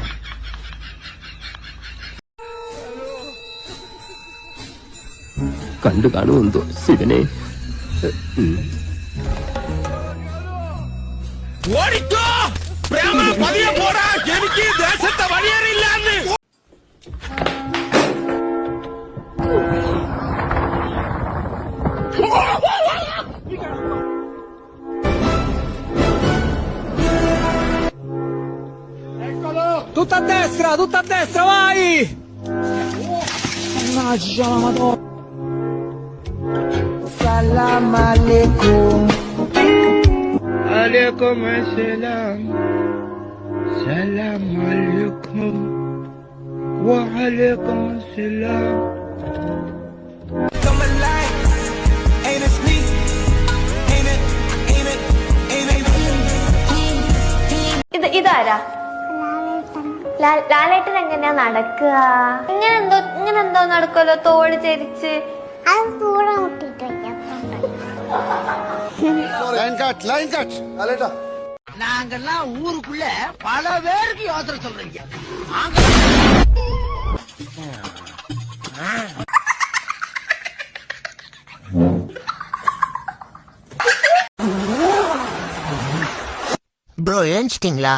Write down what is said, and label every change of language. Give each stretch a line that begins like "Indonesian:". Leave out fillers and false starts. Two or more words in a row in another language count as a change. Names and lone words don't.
Malayalam: കണ്ടു കാണുമെന്തോ ശിവനെ. ഓടിക്കോ പ്രേമ, പതിയെ പോടാ. എനിക്ക് ദേശത്തെ വഴിയേറിയില്ലാന്ന്.
Italian: Tutta a destra, vai! Mannaggia la madonna!
Arabic: سلام عليكم. عليكم السلام. سلام عليكم. وعليكم السلام.
English: Come alive, ain't it sweet? Ain't it, ain't it, ain't it?
Malayalam: ഇതാരാ? ലാലേട്ടൻ എങ്ങനെയാ നടക്കുക? ഇങ്ങനെ എന്തോ നടക്കുമല്ലോ, തോട് ചരിച്ച്.
Tamil: நாங்கெல்லாம் ஊருக்குள்ள பல பேருக்கு யோசனை சொல்றீங்க. ப்ரோ ஏஞ்சிட்டீங்களா?